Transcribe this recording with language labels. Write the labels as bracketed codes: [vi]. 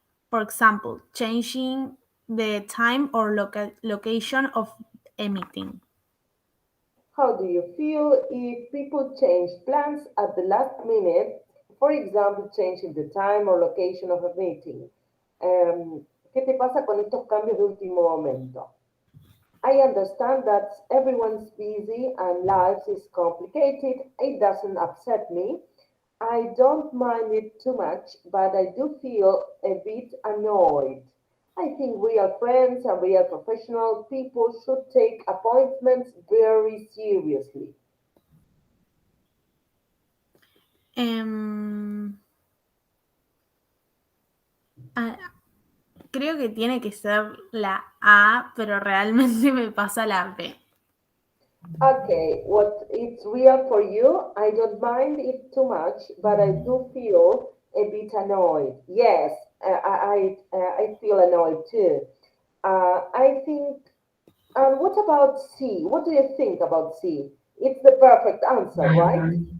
[en] For example, changing the time or location of a meeting. How do you feel if people change plans at the last minute? For example, changing the time or location of a meeting. [es] ¿Qué te pasa con estos cambios de último momento? [en] I understand that everyone's busy and life is complicated. It doesn't upset me. I don't mind it too much, but I do feel a bit annoyed. I think real friends and real professional people should take appointments very seriously. [es] Em, ah, Creo que tiene que ser la A, pero realmente me pasa la B. [en] Okay, what it's real for you, I don't mind it too much, but I do feel a bit annoyed. Yes, I feel annoyed too. I think. And what about C? What do you think about C? It's the perfect answer, right?